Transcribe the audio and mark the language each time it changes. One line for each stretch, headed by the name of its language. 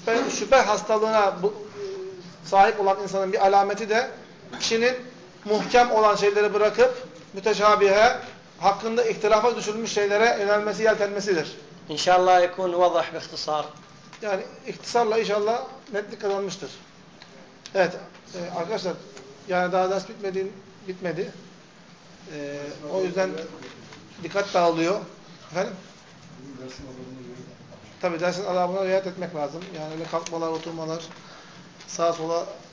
Turkish: Şüphe hastalığına sahip olan insanın bir alameti de kişinin muhkem olan şeyleri bırakıp müteşabihe, hakkında ihtilafa düşülmüş şeylere yönelmesi, yeltenmesidir. İnşallah
Arabic: يكون واضح باختصار.
Turkish: Yani ihtisarla inşallah netlik kazanmıştır. Evet arkadaşlar, yani daha ders bitmedi. O yüzden dikkat dağılıyor. Efendim? Tabii dersin adabına riayet etmek lazım. Yani öyle kalkmalar, oturmalar, sağa sola